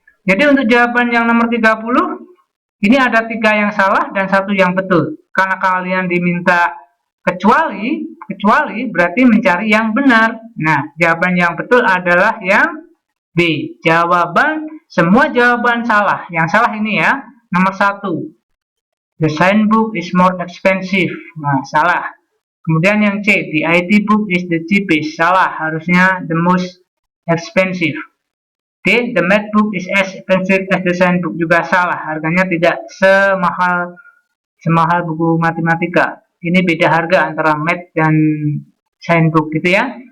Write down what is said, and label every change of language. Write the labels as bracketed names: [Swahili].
[Indonesian] Jadi untuk jawaban yang nomor 30, ini ada 3 yang salah dan 1 yang betul. Karena kalian diminta kecuali berarti mencari yang benar. Nah, jawaban yang betul adalah yang B. Semua jawaban salah. Yang salah ini ya, nomor 1. [English] The science book is more expensive. [Indonesian] Nah, salah. Kemudian yang C, [English] the IT book is the cheapest. [Indonesian] Salah, harusnya [English] the most expensive. D, the math book is as expensive as the science book. [Indonesian] Juga salah, harganya tidak semahal buku matematika. Ini beda harga antara math dan science book gitu ya.